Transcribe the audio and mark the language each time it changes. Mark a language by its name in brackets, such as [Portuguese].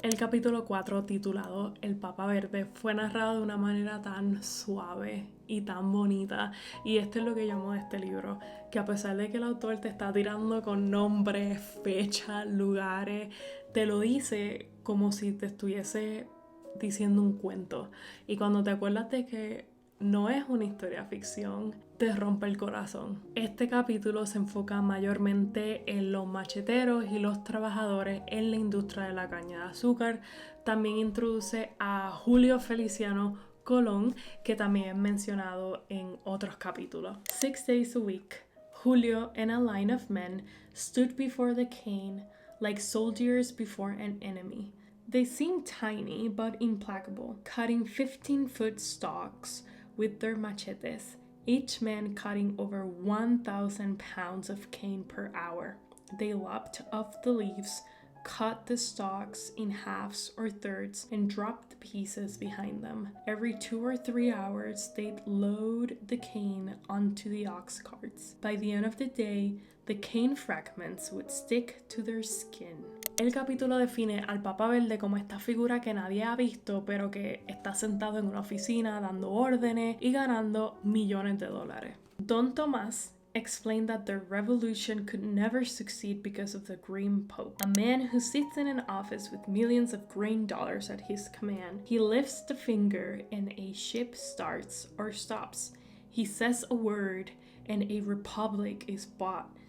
[Spanish] El capítulo 4, titulado El Papa Verde, fue narrado de una manera tan suave y tan bonita, y esto es lo que llamo de este libro, que a pesar de que el autor te está tirando con nombres, fechas, lugares, te lo dice como si te estuviese diciendo un cuento, y cuando te acuerdas de que no es una historia ficción, te rompe el corazón. Este capítulo se enfoca mayormente en los macheteros y los trabajadores en la industria de la caña de azúcar. También introduce a Julio Feliciano Colón, que también es mencionado en otros capítulos. [English] 6 days a week, Julio and a line of men stood before the cane like soldiers before an enemy. They seemed tiny but implacable, cutting 15-foot stalks with their machetes, each man cutting over 1,000 pounds of cane per hour. They lopped off the leaves, cut the stalks in halves or thirds, and dropped the pieces behind them. Every 2 or 3 hours, they'd load the cane onto the ox carts. By the end of the day, the cane fragments would stick to their skin. [Spanish] El capítulo define al Papa Verde como esta figura que nadie ha visto, pero que está sentado en una oficina dando órdenes y ganando millones de dólares. [English] Don Tomás explained that the revolution could never succeed because of the Green Pope, a man who sits in an office with millions of green dollars at his command. He lifts the finger and a ship starts or stops. He says a word and a republic is bought.